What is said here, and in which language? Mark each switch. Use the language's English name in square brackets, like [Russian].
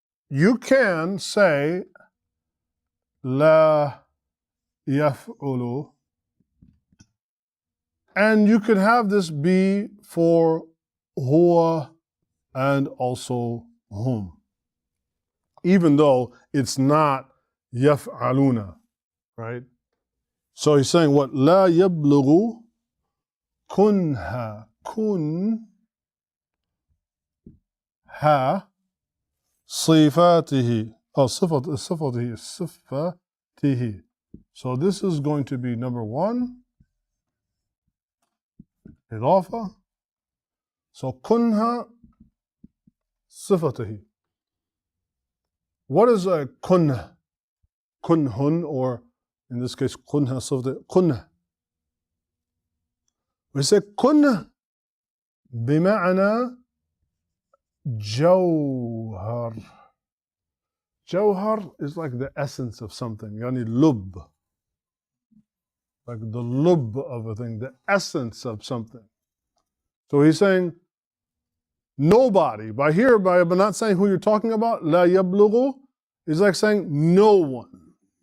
[English] You can say [Arabic] لا يفعل, [English] and you could have this be for huwa and also hum, even though it's not yaf'aluna, right? So he's saying what? [Arabic] لا يبلغ كنها, كنها صفاته, صفاته. [English] So this is going to be number 1, إضافة. [Arabic] So كنها صفاته. [English] What is a كنه? كنهن, or in this case [Arabic] كنها صفاته. كنه. We say كنه بمعنى جوهر. [English] Jawhar is like the essence of something. Yani lub. Like the lub of a thing, the essence of something. So he's saying nobody. By not saying who you're talking about, la yablughu, is like saying no one.